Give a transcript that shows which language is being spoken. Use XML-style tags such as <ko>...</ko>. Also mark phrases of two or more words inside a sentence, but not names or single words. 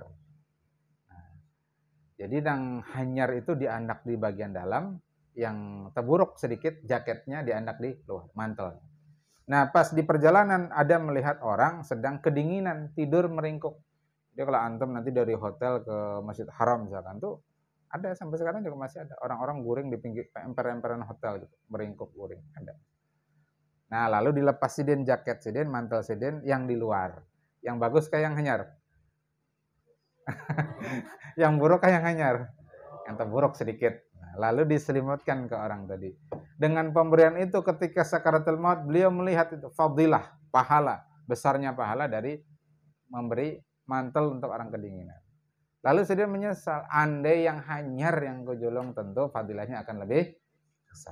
<bjn>Nah, jadi yang hanyar itu diandak di bagian dalam, yang terburuk sedikit jaketnya diandak di luar, mantel.</bjn> <id>Nah, pas di perjalanan ada melihat orang sedang kedinginan, tidur meringkuk. Jadi kalau antum nanti dari hotel ke Masjid Haram misalkan tuh ada, sampai sekarang juga masih ada orang-orang guring di pinggir emper-emperan hotel gitu, meringkuk guring, ada.</id> <bjn>Nah, lalu dilepas Sidin jaket Sidin, mantel Sidin yang di luar. Yang bagus kayak yang hanyar. Yang buruk kayak yang hanyar.</bjn> <id>Yang terburuk sedikit. Nah, lalu diselimutkan ke orang tadi. Dengan pemberian itu ketika sakaratul maut beliau melihat itu fadilah, pahala, besarnya pahala dari memberi mantel untuk orang kedinginan.</id> <bjn>Lalu Sidin menyesal, andai yang hanyar yang gojolong tentu fadilahnya akan lebih besar.</bjn>